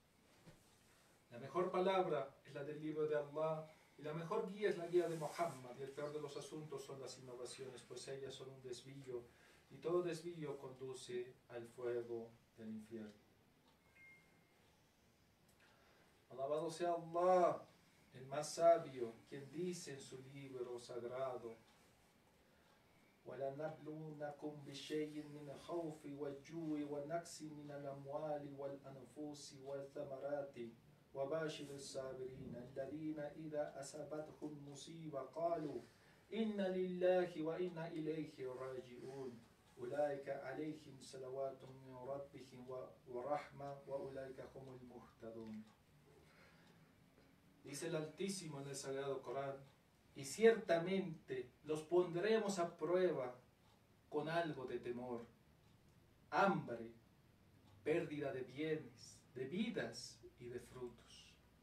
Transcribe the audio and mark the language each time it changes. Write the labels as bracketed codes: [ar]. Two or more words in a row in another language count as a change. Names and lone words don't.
[es] La mejor palabra es la del libro de Allah, y la mejor guía es la guía de Muhammad, y el peor de los asuntos son las innovaciones, pues ellas son un desvío, y todo desvío conduce al fuego del infierno. Alabado sea Allah, el más sabio, quien dice en su libro sagrado: [ar] وَلَنَبْلُونَكُمْ بِشَيْءٍ مِنَ الْخَوْفِ وَالْجُوعِ وَنَقْصٍ مِنَ الْأَمْوَالِ وَالْأَنْفُسِ وَالثَّمَرَاتِ وَبَشِّرِ الصَّابِرِينَ الَّذِينَ إِذَا أَصَابَتْهُمْ مُصِيبَةٌ قَالُوا إِنَّا لِلَّهِ وَإِنَّا إِلَيْهِ راجعون أُولَئِكَ عَلَيْهِمْ صَلَوَاتٌ مِّن رَّبِّهِمْ وَرَحْمَةٌ وَأُولَئِكَ هُمُ الْمُهْتَدُونَ. [es] Dice el Altísimo en el Sagrado Corán: y ciertamente los pondremos a prueba con algo de temor, hambre, pérdida de bienes, de vidas y de frutos.